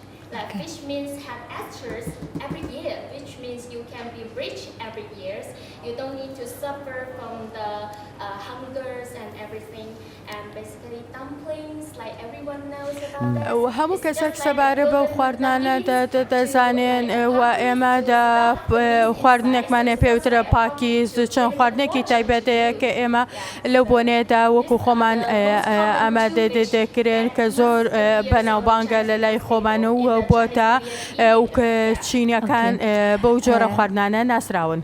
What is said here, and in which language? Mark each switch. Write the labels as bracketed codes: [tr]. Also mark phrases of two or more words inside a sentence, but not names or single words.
[en] That fish means have esters every year, which means you can be rich every year. You don't need to suffer from the hungers and everything. And basically dumplings, like everyone knows about that. [ckb] وهەموو کەسێک سەبارە بەو خواردنانە دەزانێن و ئێمە خواردنێکمانێ پێوترە پاکیز چەند خواردنێکی تایبەتەیە کە ئێمە لەو بۆنێدا وەکو خۆمان ئامادە دەکرێن کە زۆر بەناوبانگە لە لای خۆمانە و بۆتە و کە چینەکان بەو جۆرە خواردنانە ناسراون.